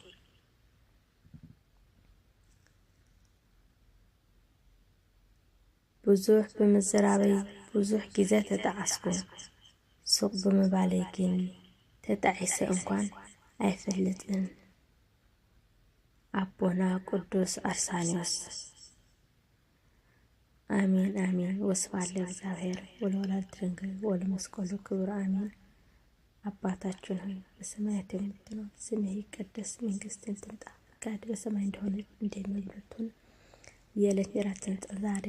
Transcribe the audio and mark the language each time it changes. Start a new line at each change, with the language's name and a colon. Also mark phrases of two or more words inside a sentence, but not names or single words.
Tigrinya: ብዙሕ ብምዝራበይ ብዙሕ ጊዜ ተጣዓስኩ ሱቕ ብምባለይ ግን ተጣዒሰ እንኳን አይፈልጥን
Amharic: አቦና ቅዱስ አርሳኒዮስ
Geez: አሜን አሜን ወስብሐት ለእግዚአብሔር ወለወላዲቱ ድንግል ወለመስቀሉ ክቡር አሜን
Amharic: አባታችን ሆይ በሰማያት የምትኖር ስምህ ይቀደስ መንግስትህ ትምጣ ፈቃድህ በሰማይ እንደሆነች እንዲሁም በምድር ትሁን የዕለት እንጀራችንን ስጠን ዛሬ